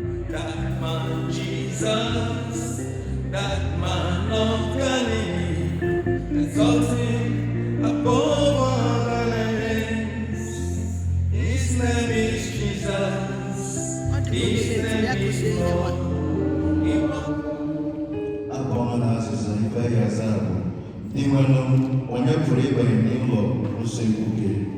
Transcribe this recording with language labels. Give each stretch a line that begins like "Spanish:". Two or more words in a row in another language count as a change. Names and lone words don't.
English: That man Jesus, that man of Galilee. Exalt him above all the names. His name is Jesus. His name is Lord.
Igbo: Abụ ọma na azịza ife ya aza bụ, "Dị nwanne m, onye pụrụ ịbanye n'ụlọ nsọ ikwu gị?"